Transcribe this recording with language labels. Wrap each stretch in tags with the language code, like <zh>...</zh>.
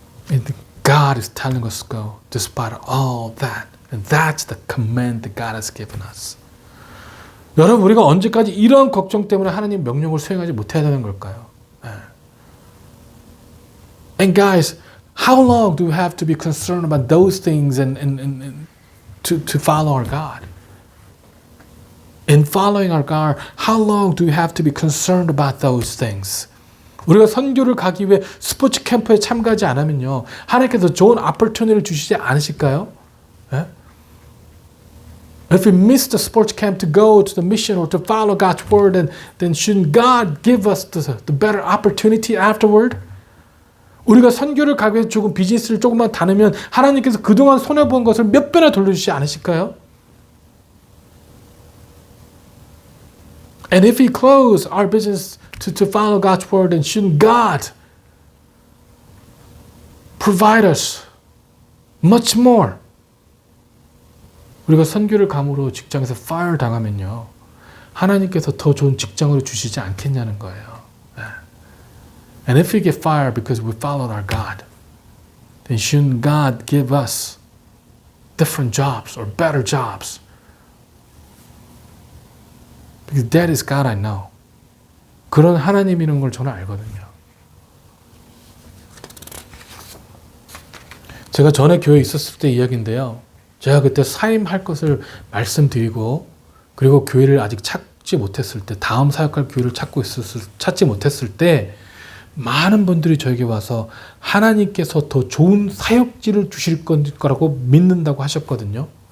<en>And God is telling us to go despite all that. And that's the command that God has given us.</en> <ko>여러분, 우리가 언제까지 이런 걱정 때문에 하나님 명령을 수행하지 못해야 되는 걸까요?</ko> <en>And guys, how long do we have to be concerned about those things and to follow our God? In following our God, how long do we have to be concerned about those things?</en> <ko>우리가 선교를 가기 위해 스포츠 캠프에 참가하지 않으면요, 하나님께서 좋은 opportunity를 주시지 않으실까요? 예?</ko> <en>If we miss the sports camp to go to the mission or to follow God's word, then shouldn't God give us the better opportunity afterward?</en> <ko>우리가 선교를 가기 위해 조금 비즈니스를 조금만 다니면 하나님께서 그동안 손해본 것을 몇 배나 돌려주시지 않으실까요?</ko> <en>And if we close our business to follow God's word, then shouldn't God provide us much more?</en> <ko>우리가 선교를 감으로 직장에서 fire 당하면요, 하나님께서 더 좋은 직장으로 주시지 않겠냐는 거예요.</ko> <en>And if we get fired because we followed our God, then shouldn't God give us different jobs or better jobs? Because that is God I know.</en> <ko>그런 하나님이라는 걸 저는 알거든요. 제가 전에 교회에 있었을 때 이야기인데요. 제가 그때 사임할 것을 말씀드리고, 그리고 교회를 아직 찾지 못했을 때, 다음 사역할 교회를 찾지 못했을 때, 많은 분들이 저에게 와서 하나님께서 더 좋은 사역지를 주실 거라고 믿는다고 하셨거든요.</ko>